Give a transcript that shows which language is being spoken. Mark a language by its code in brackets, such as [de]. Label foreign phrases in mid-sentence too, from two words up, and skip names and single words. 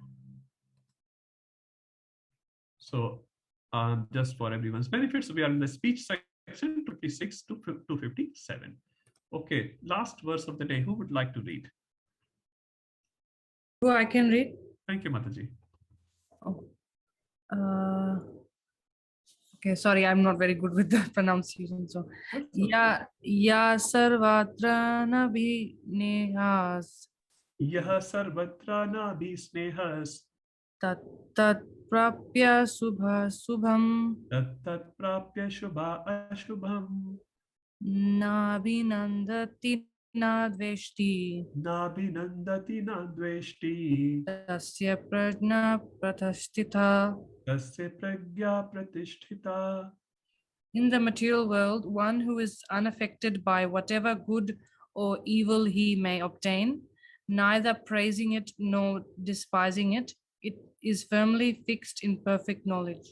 [en] So just for everyone's benefit, so we are in the speech section, 56 to 257. Okay, last verse of the day. Who would like to read? Oh, I can read. Thank you, Mataji. Oh. Okay, sorry, I'm not very good with the pronunciation. [sa] So, ya sarvatra nabi nehas. Yaha sarvatra nabi snehas. Tat prapya subha subham. Tat prapya shubha ashubham. Nabi nandati nadveshti. Nabi nandati nadveshti. Tasya prajna pratasthita. [en] In the material world, one who is unaffected by whatever good or evil he may obtain, neither praising it nor despising it, it is firmly fixed in perfect knowledge.